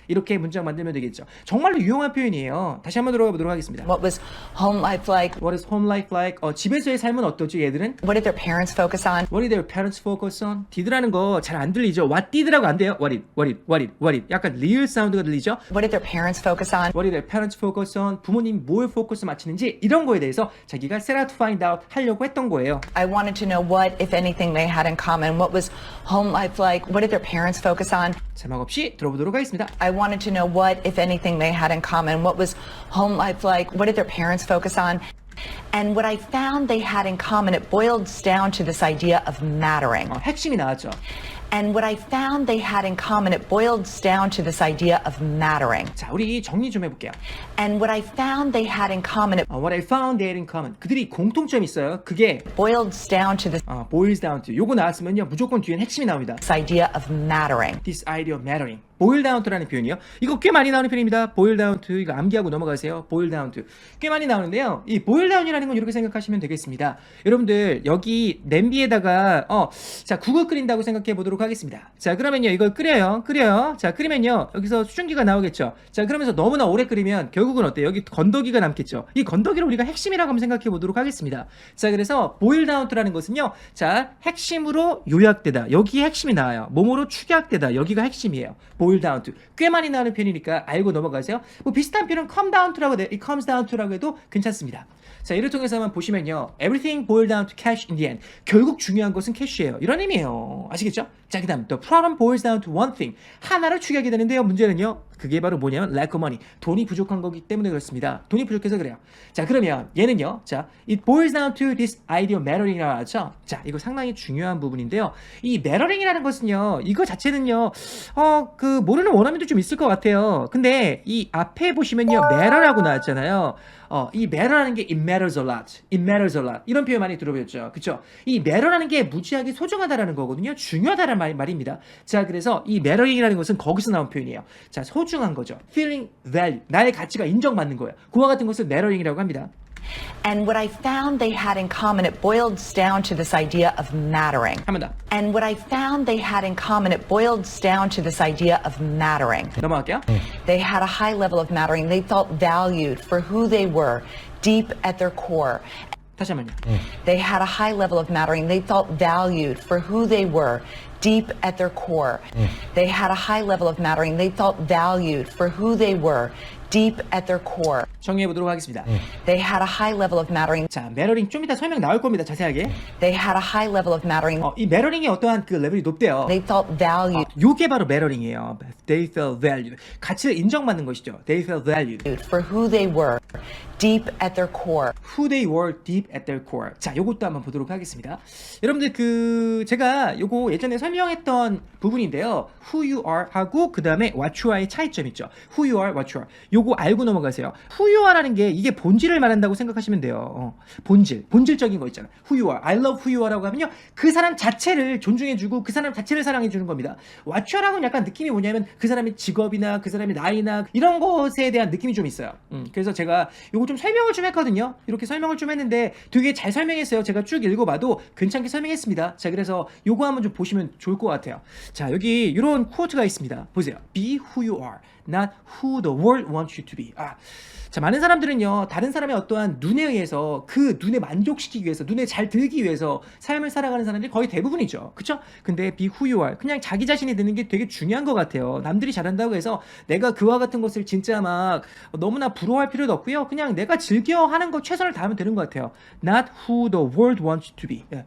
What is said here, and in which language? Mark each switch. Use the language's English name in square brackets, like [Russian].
[Korean] 이렇게 문장 만들면 되겠죠. 정말로 유용한 표현이에요. 다시 한번 들어가 보도록 하겠습니다. [English] What was home life like? What is home life like? [Korean] 집에서의 삶은 어떠죠, 얘들은? [English] What did their parents focus on? What did their parents focus on? [Korean] did라는 거 잘 안 들리죠? [English] What did [Korean] 라고 안 돼요? [English] What did. [Korean] 약간 리을 사운드가 들리죠? [English] What did their parents focus on? What did their parents focus on? [Korean] 부모님 뭘 포커스 맞추는지 이런 거에 대해서 자기가 [English] set out to find out [Korean] 하려고 했던 거예요. [English] I wanted to know what, if anything, they had in common. What was home life like? What did their parents focus on? [Korean] 자막 없이 들어보도록 하겠습니다. [English] I wanted to know what, if anything, they had in common. What was home life like? What did their parents focus on? And what I found they had in common, it boils down to this idea of mattering. [Korean] 핵심이 나왔죠. [English] And what I found they had in common, it boils down to this idea of mattering. [Korean] 자, 우리 정리 좀 해볼게요. [English] And what I found they had in common, it What I found they had in common. [Korean] 그들이 공통점이 있어요. 그게 [English] boils down to this boils down to. [Korean] 요거 나왔으면요. 무조건 뒤엔 핵심이 나옵니다. [English] idea of mattering. This idea of mattering. [Korean] boil down to라는 표현이요. 이거 꽤 많이 나오는 표현입니다. [English] boil down to. [Korean] 이거 암기하고 넘어가세요. boil down to. 꽤 많이 나오는데요. 이 boil down이라는 건 이렇게 생각하시면 되겠습니다. 여러분들 여기 냄비에다가 자 국을 끓인다고 생각해 보도록 하겠습니다. 자 그러면요 이걸 끓여요. 자 끓이면요 여기서 수증기가 나오겠죠. 자 그러면서 너무나 오래 끓이면 결국은 어때요? 여기 건더기가 남겠죠. 이 건더기를 우리가 핵심이라고 한번 생각해 보도록 하겠습니다. 자 그래서 boil down to라는 것은요. 자 핵심으로 요약되다. 여기에 핵심이 나와요. 몸으로 축약되다. 여기가 핵심이에요. boil down to. 꽤 많이 나오는 표현이니까 알고 넘어가세요. 뭐 비슷한 표현은 come down to라고 comes down to라고 해도 괜찮습니다. 자, 이를 통해서 한번 보시면요. [English] Everything boiled down to cash in the end. [Korean] 결국 중요한 것은 캐시예요. 이런 의미예요. 아시겠죠? 자, 그 다음 [English] The problem boils down to one thing. [Korean] 하나를 축약이 되는데요. 문제는요. 그게 바로 뭐냐면 [English] lack of money. [Korean] 돈이 부족한 거기 때문에 그렇습니다. 돈이 부족해서 그래요. 자, 그러면 얘는요. [English] 자, it boils down to this idea of mattering이라고 하죠. [Korean] 자, 이거 상당히 중요한 부분인데요. 이 mattering이라는 것은요. 이거 자체는요. 그 모르는 원어민도 좀 있을 것 같아요. 근데 이 앞에 보시면요. matter라고 나왔잖아요. [English] 이 matter라는 게 it matters a lot. it matters a lot. [Korean] 이런 표현 많이 들어보셨죠. 그쵸? 이 matter라는 게 무지하게 소중하다라는 거거든요. 중요하다라는 말입니다. 자, 그래서 이 mattering이라는 것은 거기서 나온 표현이에요. 자, 소중한 거죠. [English] feeling value. [Korean] 나의 가치가 인정받는 거예요. 그와 같은 것을 mattering이라고 합니다. [English] And what I found they had in common, it boils down to this idea of mattering. [Korean] 한 번 더. [English] And what I found they had in common, it boils down to this idea of mattering. [Korean] 넘어갈게요. [English] They had a high level of mattering. They felt valued for who they were, deep at their core. 다시 한 번요. They had a high level of mattering. They felt valued for who they were, deep at their core. They had a high level of mattering. They felt valued for who they were, deep at their core. [Korean] 정리해 보도록 하겠습니다. [English] They had a high level of mattering. [Korean] 자, 매러링 좀 이따 설명 나올 겁니다. 자세하게. [English] They had a high level of mattering. [Korean] 이 매러링이 어떠한 그 레벨이 높대요. [English] They felt valued [Korean] 요게 바로 매러링이에요. [English] They felt valued. [Korean] 가치를 인정받는 것이죠. [English] They felt valued. for who they were, deep at their core. Who they were deep at their core. [Korean] 자, 요것도 한번 보도록 하겠습니다. 여러분들 제가 요거 예전에 설명했던 부분인데요. Who you are 하고 그 다음에 what you are의 차이점 있죠. [English] Who you are, what you are. [Korean] 요거 알고 넘어가세요. Who you are라는 게 이게 본질을 말한다고 생각하시면 돼요. 본질적인 거 있잖아요. [English] Who you are, I love who you are라고 하면요. [Korean] 그 사람 자체를 존중해주고 그 사람 자체를 사랑해주는 겁니다. What you are라고는 약간 느낌이 뭐냐면 그 사람의 직업이나 그 사람의 나이나 이런 것에 대한 느낌이 좀 있어요. 그래서 제가 요거 좀 설명을 좀 했거든요. 이렇게 설명을 좀 했는데 되게 잘 설명했어요. 제가 쭉 읽어봐도 괜찮게 설명했습니다. 자, 그래서 요거 한번 좀 보시면 좋을 것 같아요. 자, 여기 이런 코트가 있습니다. 보세요. [English] Be who you are, not who the world wants you to be. [Korean] 자, 많은 사람들은요, 다른 사람의 어떠한 눈에 의해서 그 눈에 만족시키기 위해서, 눈에 잘 들기 위해서 삶을 살아가는 사람들이 거의 대부분이죠. 그쵸? 근데 [English] be who you are. [Korean] 그냥 자기 자신이 되는 게 되게 중요한 것 같아요. 남들이 잘한다고 해서 내가 그와 같은 것을 진짜 막 너무나 부러워할 필요도 없고요. 그냥 내가 즐겨 하는 거 최선을 다하면 되는 것 같아요. [English] Not who the world wants you to be.